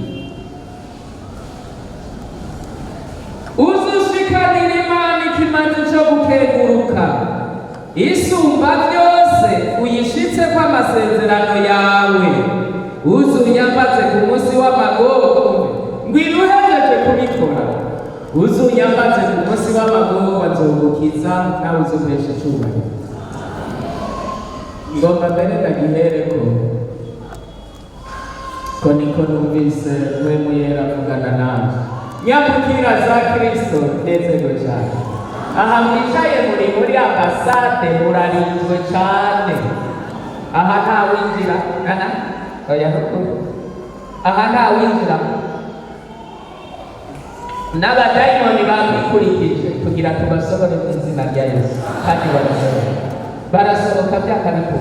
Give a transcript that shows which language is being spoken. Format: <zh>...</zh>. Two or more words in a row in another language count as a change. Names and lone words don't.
<rn>uzushikanira Imana ikimazi co gukenguruka isumba byose uyishitse ko amasezerano yawe uzunyambaze ku munsi w'amagorwa ngwiruhejeje kubikora uzunyambaze ku munsi w'amagorwa nzogukiza nawe uzompesha icubahiro. Ngomba mbere ndagihereko ko niko numvise we muyera avugana nawe nyabukira za Kristo nezerwe cyane. Aha mwicaye muri ambasade murarinzwe cyane. Aha nta winjira oya aha nta winjira n'abadayimoni bakwikurikije kugira tubasohore mu izina rya Yesu kandi barasohoka by'akanakuru.</rn>